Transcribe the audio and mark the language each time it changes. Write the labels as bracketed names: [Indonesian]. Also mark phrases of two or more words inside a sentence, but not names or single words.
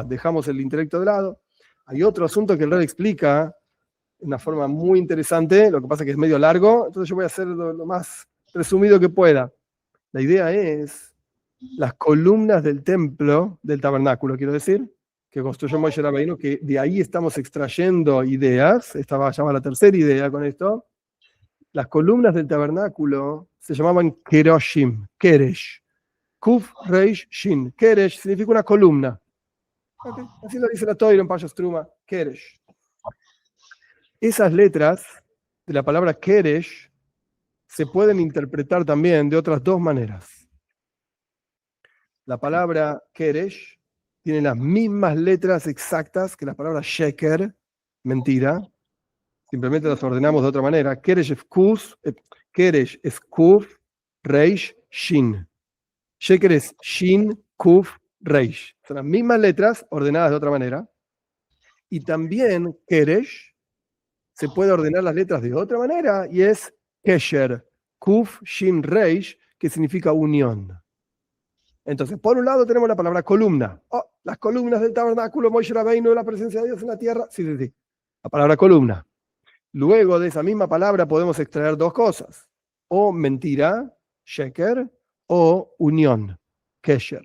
[Spanish] Dejamos el intelecto de lado. Hay otro asunto que el Rebbe explica de una forma muy interesante, lo que pasa es que es medio largo, entonces yo voy a hacer lo más resumido que pueda. La idea es las columnas del templo, del tabernáculo, quiero decir, que construyó Moshe Rabbeinu, que de ahí estamos extrayendo ideas. Esta va a llamar la tercera idea con esto. Las columnas del tabernáculo se llamaban [Hebrew] keroshim, keresh. Kuf reish shin. [Spanish] Keresh significa una columna. Okay. Así lo dice la Torah en Parshas Truma, keresh. Esas letras de la palabra keresh se pueden interpretar también de otras dos maneras. La palabra keresh tiene las mismas letras exactas que la palabra sheker, mentira. Simplemente las ordenamos de otra manera. Keresh es [Hebrew] kuf, reish, shin. [Spanish] Sheker es [Hebrew] shin, kuf, reish. [Spanish] Son las mismas letras ordenadas de otra manera. Y también keresh se puede ordenar las letras de otra manera y es kesher, [Hebrew] kuf, shin, reish, [Spanish] que significa unión. Entonces, por un lado tenemos la palabra columna. Oh, las columnas del tabernáculo, Moshe Rabbeinu, la presencia de Dios en la tierra. Sí, sí, sí. La palabra columna. Luego de esa misma palabra podemos extraer dos cosas. O mentira, sheker, o unión, kesher.